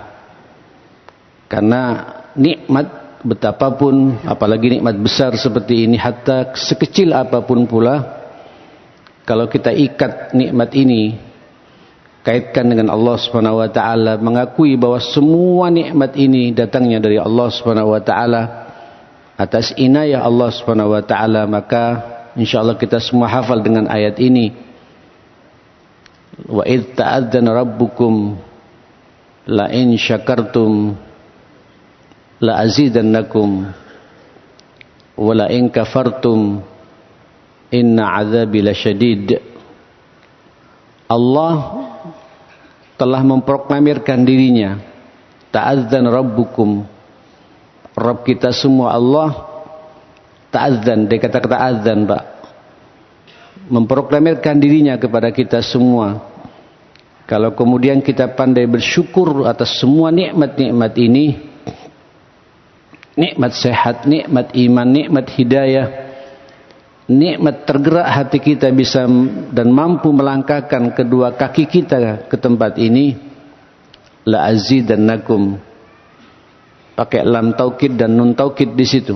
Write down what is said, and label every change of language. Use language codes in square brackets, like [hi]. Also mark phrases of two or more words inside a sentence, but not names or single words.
[id] Karena nikmat betapapun, apalagi nikmat besar seperti ini, hatta sekecil apapun pula, kalau kita ikat nikmat ini, kaitkan dengan [ar] الله سبحانه وتعالى, [id] mengakui bahwa semua nikmat ini datangnya dari [ar] الله سبحانه وتعالى, [id] atas inayah [ar] الله سبحانه وتعالى, [id] maka insyaallah kita semua hafal dengan ayat ini. [ar] وإذ تأذن ربكم لئن شكرتم لأزيدنكم ولئن كفرتم إن عذابي لشديد. [id] Allah telah memproklamirkan dirinya, [ar] تأذن ربكم, [id] Rabb kita semua Allah. Ta'adzan, dia kata-kata azan, Pak, memproklamirkan dirinya kepada kita semua. Kalau kemudian kita pandai bersyukur atas semua nikmat-nikmat ini, nikmat sehat, nikmat iman, nikmat hidayah, nikmat tergerak hati kita bisa dan mampu melangkahkan kedua kaki kita ke tempat ini, [ar] لأزيدنكم, [id] pakai lam taukid dan nun taukid di situ.